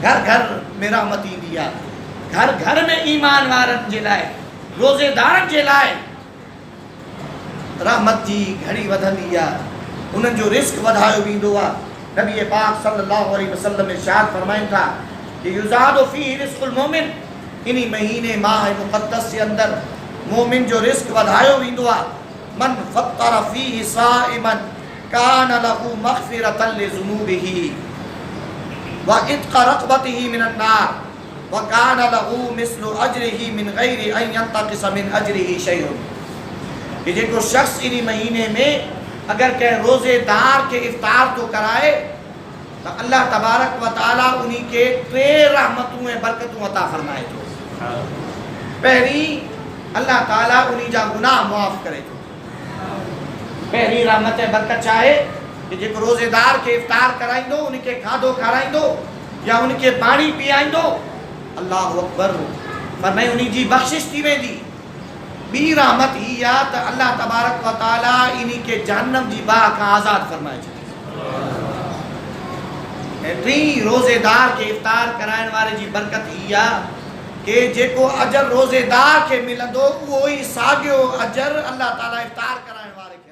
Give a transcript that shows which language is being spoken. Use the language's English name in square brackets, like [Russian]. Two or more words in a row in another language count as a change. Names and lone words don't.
[Sindhi] घर घर में रहमत ईंदी आहे, घर घर में ईमान वारनि जे लाइ, रोज़ेदारनि जे लाइ रहमत जी घड़ी वधंदी आहे, उन्हनि जो रिस्क वधायो वेंदो आहे। नबी पाक [Arabic] صلى الله عليه وسلم [Sindhi] इरशाद फरमाइनि था कि [Arabic] يزاد فيه رزق المؤمن, [Sindhi] इन्ही महीने माह मुक़द्दस के अंदर मोमिन जो रिस्क वधायो वेंदो आहे। [Arabic] من فطّر فيه صائما كان له مغفرة لذنوبه وعتق رقبته من النار وكان له مثل أجره من غير أن ينتقص من أجره شيء. [Sindhi] कि जेको शख्स इन्ही महीने में अगर कंहिं रोज़ेदार के इफ्तार तो कराए तो [Arabic] الله تبارك وتعالى [Sindhi] उन्हीं के 3 रहमतूं ऐं बरकतूं अता फरमाए थो। पहिरीं अल्लाह ताला उन्हीं जा गुनाह मुआफ़ करे थो। पहिरीं रहमत ऐं बरकत छा आहे कि जेको रोज़ेदार के इफ्तार कराईंदो, उनखे खाधो खाराईंदो या उनखे पाणी पीआईंदो, [Arabic] الله أكبر, [Sindhi] फरमाए उन्हीं जी बख़्शिश थी वेंदी। ॿी रहमत ही आहे त [Arabic] الله تبارك وتعالى [Sindhi] इन्हीं के जहन्नम जी बाह खां आज़ाद फरमाए छॾे। ऐं टीं रोज़ेदार के इफ्तार कराइण वारे जी बरकत ही आहे कि जेको अजर रोज़ेदार खे मिलंदो उहो ई साॻियो अजर अल्लाह ताला इफ्तार कराइण वारे